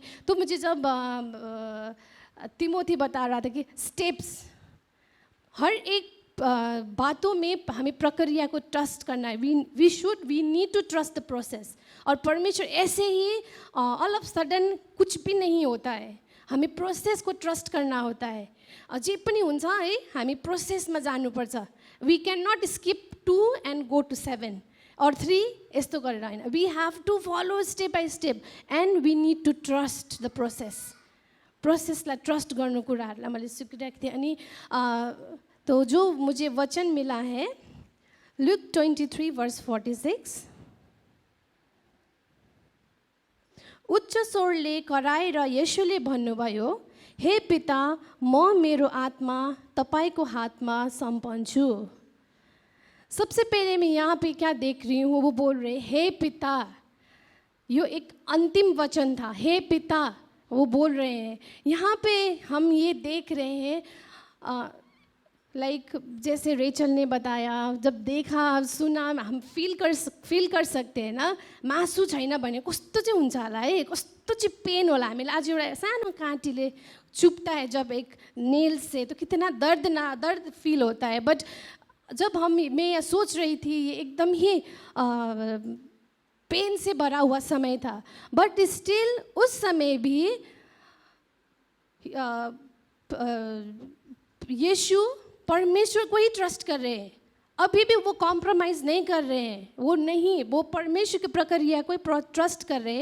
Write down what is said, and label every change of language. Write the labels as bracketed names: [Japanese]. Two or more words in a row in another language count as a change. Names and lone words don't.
[Hindi] तो मुझे जब तिमोथी बता रहा था कि स्टेप्स, हर एक बातों में हमें प्रक्रिया को ट्रस्ट करना है, [English] we need to trust the process. [Hindi] और परमेश्वर ऐसे ही [English] all of sudden [Hindi] कुछ भी नहीं होता है, हमें प्रोसेस को ट्रस्ट करना होता है। [Nepali] जे पनि हुन्छ है, हामी प्रोसेसमा जानुपर्छ। [English] we can not skip 2 and go to 7 और 3 [Nepali] यस्तो गरेर होइन, [English] we have to follow step by step and we need to trust the [Nepali] प्रोसेसलाई ट्रस्ट गर्नु कुराहरूलाई मैले सिकिरहेको थिएँ। [Hindi] अनि तो जो मुझे वचन मिला है लुक 23:46, [Nepali] उच्च स्वरले कराएर येशूले भन्नुभयो, हे पिता म मेरो आत्मा तपाईको हातमा सम्पन्छु। [Hindi] सबसे पहले मैं यहाँ पे क्या देख रही हूँ, वो बोल रहे हे पिता, यो एक अंतिम वचन था, हे पिता वो बोल रहे हैं। यहाँ पे हम ये देख रहे हैं लाइक जैसे रेचल ने बताया, जब देखा सुना हम फील कर सकते हैं ना, [Nepali] मासु छैन भने कस्तो चाहिँ हुन्छ होला है, कस्तो चाहिँ पेन होला। हामीलाई आज एउटा सानो काँटीले [Hindi] चुप्ता है जब एक नेल से, तो कितना दर्द फील होता है। बट जब मैं सोच रही थी, ये एकदम ही पेन से भरा हुआ समय था, बट स्टिल उस समय भी यीशु परमेश्वर को ही ट्रस्ट कर रहे हैं, अभी भी वो कॉम्प्रोमाइज़ नहीं कर रहे हैं, वो परमेश्वर की प्रक्रिया को ट्रस्ट कर रहे हैं।